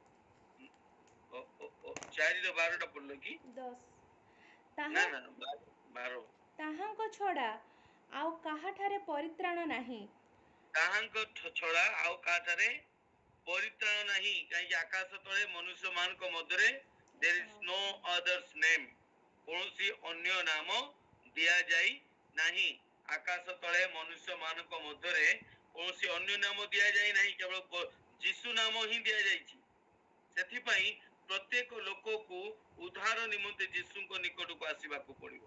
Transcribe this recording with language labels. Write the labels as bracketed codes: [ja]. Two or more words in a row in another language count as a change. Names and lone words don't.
[or] 4ର 12ଟା ପଢିଲ କି? 10 ନା 12। ତାହାଙ୍କ ଛଡ଼ା ଆଉ କାହାଠାରେ ପରିତ୍ରାଣ ନାହିଁ। ତାହାଙ୍କ ଛଡ଼ା ଆଉ କାହାଠାରେ ପରିତ୍ରାଣ ନାହିଁ, କାହିଁକି ଆକାଶ ତଳେ ମନୁଷ୍ୟ ମାନଙ୍କ ମଧ୍ୟରେ [en] there is no others name, [or] କୌଣସି ଅନ୍ୟ ନାମ ଦିଆଯାଇ ନାହିଁ। ଆକାଶ ତଳେ ମନୁଷ୍ୟ ମାନଙ୍କ ମଧ୍ୟରେ କୌଣସି ଅନ୍ୟ ନାମ ଦିଆଯାଇ ନାହିଁ, କେବଳ ଯୀଶୁ ନାମ ହିଁ ଦିଆଯାଇଛି। ସେଥିପାଇଁ ପ୍ରତ୍ୟେକ ଲୋକକୁ ଉଦ୍ଧାର ନିମନ୍ତେ ଯୀଶୁଙ୍କ ନିକଟକୁ ଆସିବାକୁ ପଡିବ।